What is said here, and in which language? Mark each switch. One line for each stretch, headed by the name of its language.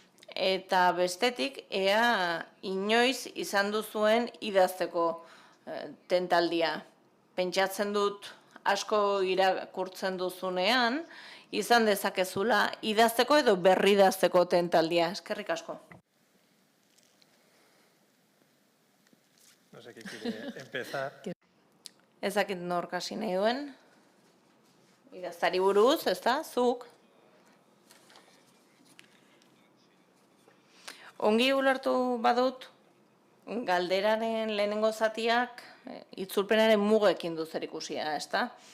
Basque: Eta bestetik, ea inoiz izan duzuen idazteko tentaldia. Pentsatzen dut asko irakurtzen duzunean, izan dezakezula idazteko edo berri idazteko tentaldia. Eskerrik asko.
Spanish: No sé qué quiere empezar.
Basque: Ezakit nork hasi nahi duen. Idaztari buruz, ez da, zuk. Ongi ulertu badut, galderaren lehenengo zatiak itzulpenaren mugekin du zerikusia, ez da?